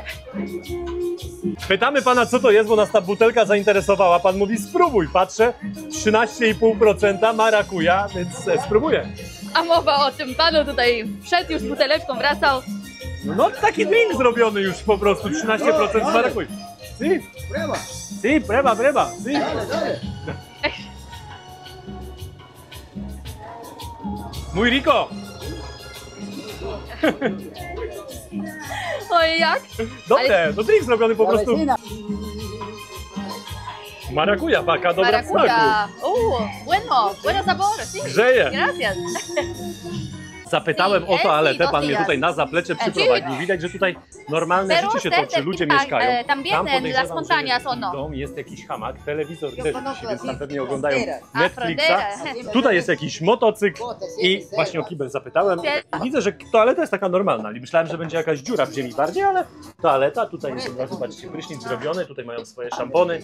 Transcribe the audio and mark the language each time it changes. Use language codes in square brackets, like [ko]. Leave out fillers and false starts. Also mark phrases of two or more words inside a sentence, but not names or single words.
[pl] Pytamy pana, co to jest, bo nas ta butelka zainteresowała. Pan mówi, spróbuj. Patrzę, 13,5% marakuja, więc spróbuję. A mowa o tym, panu tutaj wszedł już z buteleczką, wracał. No taki drink zrobiony już po prostu, 13% marakuj. [es] Si, Prueba. si, prueba, si. Dale, dale. Muy rico. [pl] Oj, jak? Dobre, to drink zrobiony po prostu. [es] Vecina. [pl] Marakuja, taka dobra w smaku. [es] Maracuja. Bueno sabor. Sí. [pl] Grzeje. [es] Gracias. [pl] Zapytałem o toaletę, pan mnie [es] días. [pl] tutaj na zaplecze przyprowadził. Widać, że tutaj normalne [es] Pero [pl] życie się toczy, ludzie mieszkają. [es] también [pl] Tam [es] en [pl] podejrzewam, [es] las montañas, [pl] że [es] o no? [pl] dom jest jakiś hamak, telewizor też [es] conozco [pl] więc tam [es] así, [pl] pewnie oglądają [es] frontera. [pl] Netflixa. [es] frontera. [pl] Tutaj jest jakiś motocykl i właśnie o kibel zapytałem. I widzę, że toaleta jest taka normalna. I myślałem, że będzie jakaś dziura w ziemi bardziej, ale toaleta, tutaj jest od razu, zobaczcie, prysznic zrobiony, tutaj mają swoje szampony.